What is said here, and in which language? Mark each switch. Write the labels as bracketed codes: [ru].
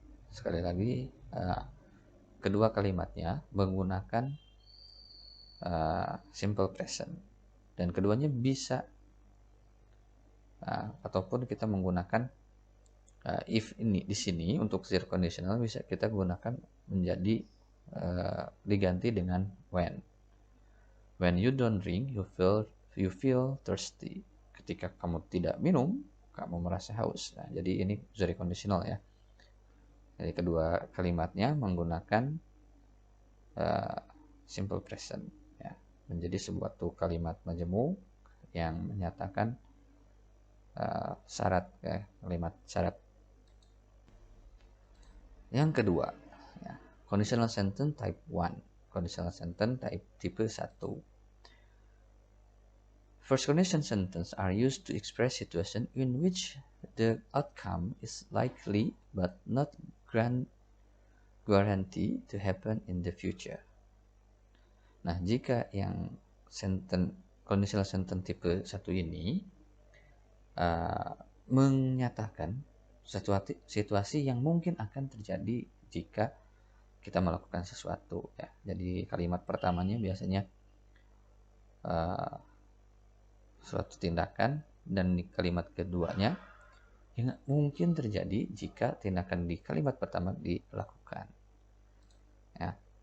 [id] Sekali lagi, kedua kalimatnya menggunakan simple present, dan keduanya bisa ataupun kita menggunakan if ini di sini untuk zero conditional bisa kita gunakan menjadi diganti dengan when. [en] When you don't drink, you feel thirsty. [id] Ketika kamu tidak minum, kamu merasa haus. Nah, jadi ini very conditional ya. Jadi kedua kalimatnya menggunakan simple present ya, menjadi sebuah kalimat majemuk yang menyatakan syarat ya, kalimat syarat. Yang kedua ya, conditional sentence type 1, conditional sentence tipe 1. [en] First conditional sentence are used to express situation in which the outcome is likely but not guarantee to happen in the future. [id] Nah, jika yang conditional sentence tipe 1 ini menyatakan situasi yang mungkin akan terjadi jika kita melakukan sesuatu ya. Jadi kalimat pertamanya biasanya suatu tindakan, dan di kalimat keduanya yang mungkin terjadi jika tindakan di kalimat pertama dilakukan. Ya.